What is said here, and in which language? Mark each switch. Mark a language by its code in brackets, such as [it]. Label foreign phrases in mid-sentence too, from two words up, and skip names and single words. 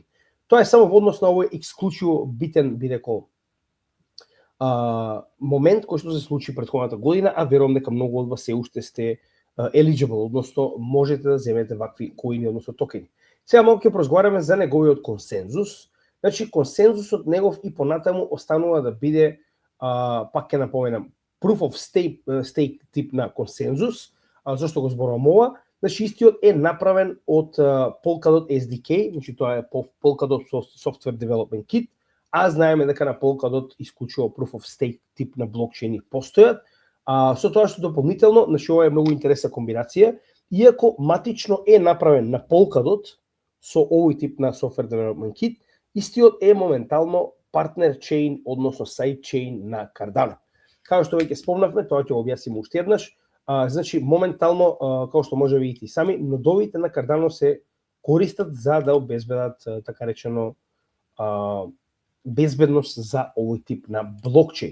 [mk] Тоа е само во однос на овој ексклучиво битен, би рекол, момент кој што се случи претходната година, а верувам дека многу од вас се уште сте eligible, односно можете да земете вакви коини, односно токени. Сега малку ќе разговараме за неговиот консензус. Значи консензусот негов и понатаму останува да биде, пак ќе напоменам, [en] proof of stake [mk] тип на консензус. Зашто го зборувам ова? Значи истиот е направен од Polkadot SDK, значи тоа е Polkadot Software Development Kit, а знаеме дека на Polkadot исклучиво [en] proof of stake [mk] тип на блокчейни постојат. Со тоа што дополнително, значи ова е многу интересна комбинација, иако матично е направен на Polkadot со овој тип на [en] Software Development Kit, [mk] истиот е моментално [en] partner chain, [mk] односно [en] side chain [mk] на Cardano. Како што веќе спомнавме, тоа ќе го објасниме уште еднаш, Значи, моментално, како што може видите и сами, нодовите на Cardano се користат за да обезбедат, така речено, безбедност за овој тип на блокчейн.